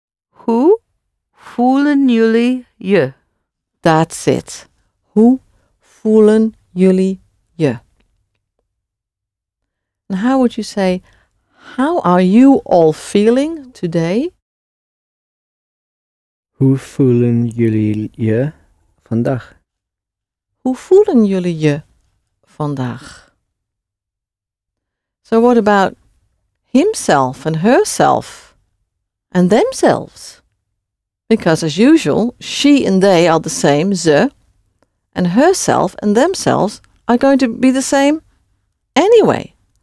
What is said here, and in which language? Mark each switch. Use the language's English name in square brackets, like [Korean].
[Dutch] Hoe voelen jullie je? [English] That's it. [Dutch] Hoe voelen jullie je? [English] And how would you say, how are you all feeling today? [Dutch] Hoe voelen jullie je vandaag? Hoe voelen jullie je vandaag? [English] So what about himself and herself and themselves? Because as usual, she and they are the same, ze, and herself and themselves are going to be the same anyway.